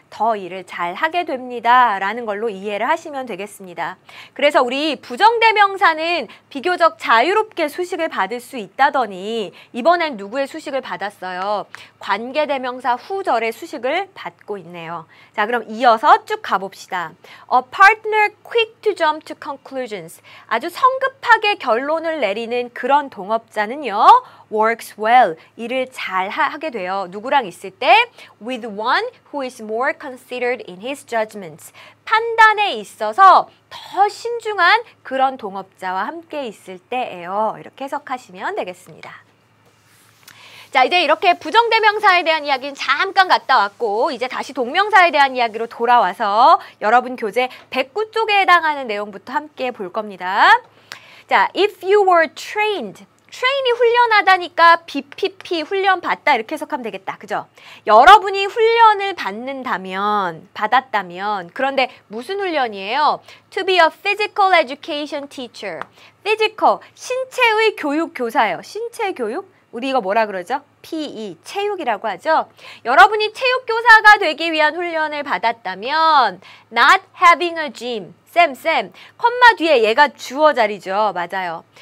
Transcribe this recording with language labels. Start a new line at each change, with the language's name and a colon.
Korean: 더 일을 잘 하게 됩니다. 라는 걸로 이해를 하시면 되겠습니다. 그래서 우리 부정대명사는 비교적 자유롭게 수식을 받을 수 있다더니 이번엔 누구의 수식을 받았어요? 관계대명사 후절의 수식을 받고 있네요. 자, 그럼 이어서 쭉 가봅시다.
English: A partner quick to jump to conclusions.
Korean: 아주 성급하게 결론을 내리는 그런 동업자는요.
English: works well.
Korean: 일을 잘 하게 돼요. 누구랑 있을 때?
English: with one who is more considered in his judgments.
Korean: 판단에 있어서 더 신중한 그런 동업자와 함께 있을 때예요. 이렇게 해석하시면 되겠습니다. 자, 이제 이렇게 부정대명사에 대한 이야기는 잠깐 갔다 왔고 이제 다시 동명사에 대한 이야기로 돌아와서 여러분 교재 109쪽에 해당하는 내용부터 함께 볼 겁니다.
English: 자, if you were trained.
Korean: train이 훈련하다니까 BPP 훈련 받다 이렇게 해석하면 되겠다. 그죠? 여러분이 훈련을 받았다면 그런데 무슨 훈련이에요?
English: To be a physical education teacher.
Korean: physical, 신체의 교육 교사예요. 신체 교육? 우리 이거 뭐라 그러죠? PE, 체육이라고 하죠. 여러분이 체육 교사가 되기 위한 훈련을 받았다면
English: not having a gym.
Korean: 쌤, 컴마 뒤에 얘가 주어 자리죠. 맞아요.